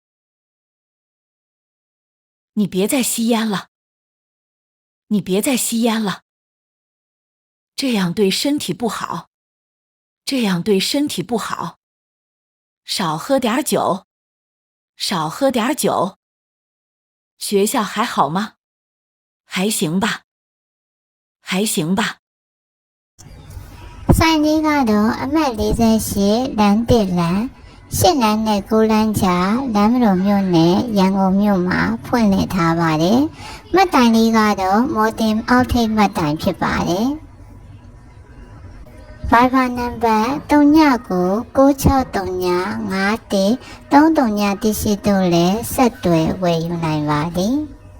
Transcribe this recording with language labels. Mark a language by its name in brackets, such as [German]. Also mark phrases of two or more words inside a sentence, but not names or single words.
[Chinese] 你别再吸烟了，你别再吸烟了，这样对身体不好，这样对身体不好。少喝点酒，少喝点酒。学校还好吗？还行吧，还行吧。 [Burmese] ဆိုင်လေးကတော့အမှတ်48လမ်း1လမ်း8လမ်းနဲ့9လမ်းကြားလမ်းမတော်မြို့နယ်ရန်ကုန်မြို့မှာဖွင့်လှစ်ထားပါတယ်။မှတ်တိုင်လေးကတော့မော်တင်အောက်ထိပ်မှတ်တိုင်ဖြစ်ပါတယ်။ Viber နံပါတ်399639513338တို့လည်းဆက်သွယ်ဝယ်ယူနိုင်ပါတယ်။